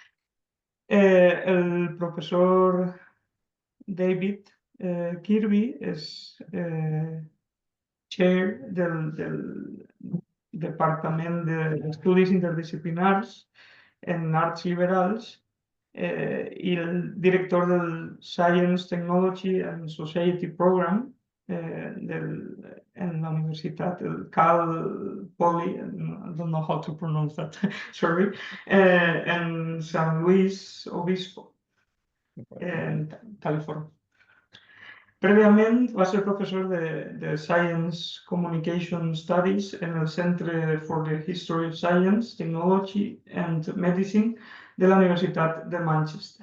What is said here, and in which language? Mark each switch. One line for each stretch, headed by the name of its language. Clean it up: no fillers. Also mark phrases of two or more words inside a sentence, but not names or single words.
Catalan: El professor David Kirby és chair del Departament d'Estudis Interdisciplinars en Arts Liberals i el director del Science, Technology and Society Program en la Universitat, el Cal Poly,
English: I don't know how to pronounce that, sorry,
Catalan: en San Luis Obispo, en Califòrnia. Prèviament va ser professor de Science Communication Studies en el Centre for the History of Science, Technology and Medicine de la Universitat de Manchester.